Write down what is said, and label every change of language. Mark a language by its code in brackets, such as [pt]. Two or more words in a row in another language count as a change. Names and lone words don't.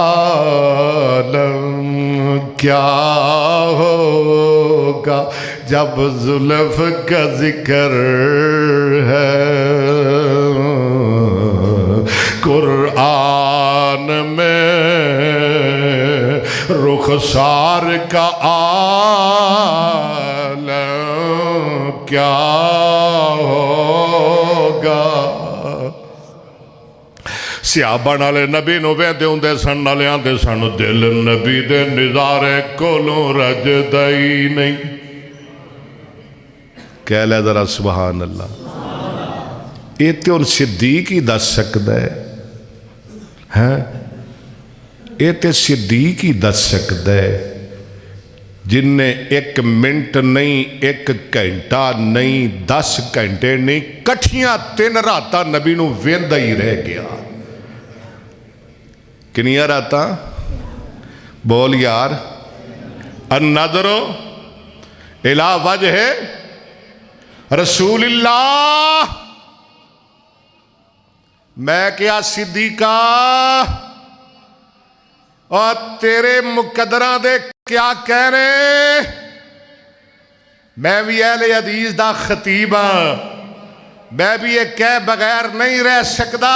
[ur] عالم کیا ہوگا جب زلف کا ذکر ہے قرآن میں رخسار کا عالم کیا ہوگا۔ [pa] صحابہ نالے نبی نو ویندے ہوندے سن، نالے آندے سن دل نبی دے نظارے کولوں رجدا ہی نہیں۔ کہہ لے ذرا سبحان اللہ۔ یہ تے ہن صدیق ہی دس سکدا ہے، یہ تے صدیق ہی دس سکدا ہے جن نے 1 منٹ نہیں، 1 گھنٹہ نہیں، 10 گھنٹے نہیں، کٹھیاں 3 راتاں نبی نو ویندا ہی رہ گیا۔ کنیاں راتاں؟ بول یار، [ar] النظر الی وجہ رسول اللہ. [pa] میں کیا صدیقہ اور تیرے مقدرہ دے کیا کہنے، میں بھی اہل حدیث دا خطیب ہاں، میں بھی یہ کہہ بغیر نہیں رہ سکتا.